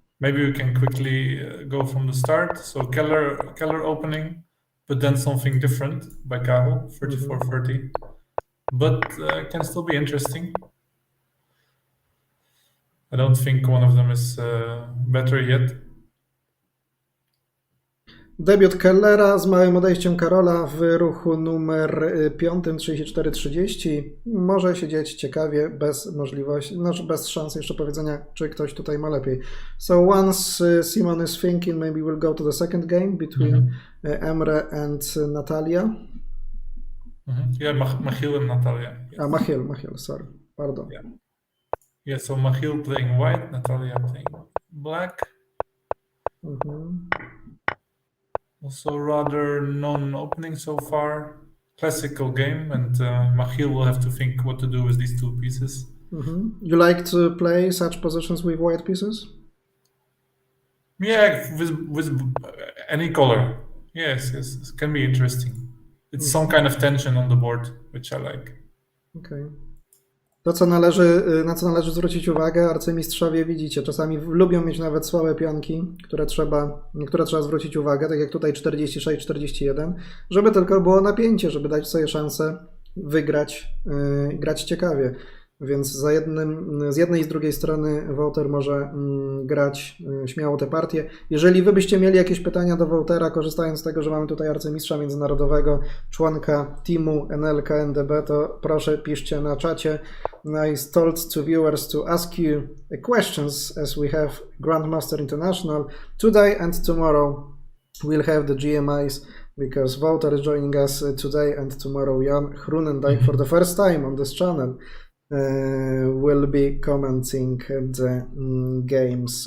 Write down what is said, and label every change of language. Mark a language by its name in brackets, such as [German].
[English] Maybe we can quickly go from the start. So Keller opening, but then something different by Karol, 34-30. But can still be interesting. I don't think one of them is better yet. [Polish] Debiut Kellera z małym odejściem Karola w ruchu numer 5, 34-30. Może się dzieć ciekawie, bez możliwości, bez szans jeszcze powiedzenia, czy ktoś tutaj ma lepiej. [English] So once Simon is thinking, maybe we'll go to the second game between Emre and Natalia. Yeah, Machiel and Natalia. Yes. Machiel, sorry. Pardon. Yeah, so Machiel playing white, Natalia playing black. Also rather non-opening so far. Classical game, and Machiel will have to think what to do with these two pieces. You like to play such positions with white pieces? Yeah, with any color. Yes, it can be interesting. It's some kind of tension on the board, which I like. Okay. [Polish] To, na co należy zwrócić uwagę, arcymistrzowie, widzicie, czasami lubią mieć nawet słabe pionki, na które trzeba zwrócić uwagę, tak jak tutaj 46-41, żeby tylko było napięcie, żeby dać sobie szansę wygrać, grać ciekawie. Więc z jednej i z drugiej strony Wouter może grać śmiało te partie. Jeżeli wy byście mieli jakieś pytania do Woutera, korzystając z tego, że mamy tutaj arcymistrza międzynarodowego, członka teamu NLK NDB, to proszę piszcie na czacie. [English] I told to viewers to ask you questions, as we have Grandmaster International. Today and tomorrow we'll have the GMIs, because Wouter is joining us today, and tomorrow Jan Groenendijk for the first time on this channel will be commenting the games.